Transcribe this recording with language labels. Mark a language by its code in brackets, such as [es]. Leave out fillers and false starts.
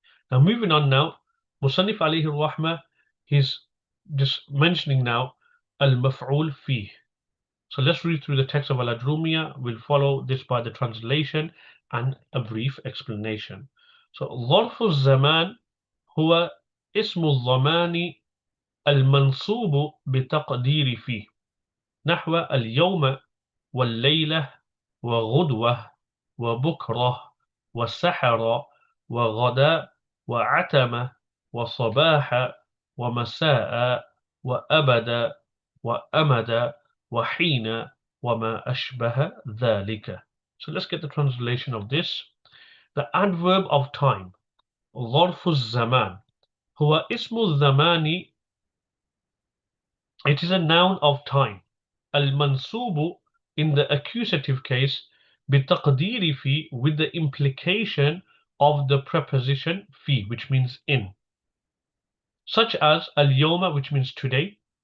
[en] Now moving on now, Musannif alayhi rahmah, he's just mentioning now al-maf'ul fih. So let's read through the text of Al-Ajurrūmiyyah. We'll follow this by the translation and a brief explanation. [ar] So ظرف الزمان هو اسم الزمان المنصوب بتقدير فيه نحو اليوم والليلة وغدوة وبكرة وسحر وغداء وعتمة وصباح ومساء وأبد وأمد وحين وما أشبه ذلك. [en] So let's get the translation of this. The adverb of time, ظرف الزمان, هو اسم الزمان, it is a noun of time. Al-mansubu, in the accusative case, بتقدير في, with the implication of the preposition fi, which means in, such as al-yawma, which means today,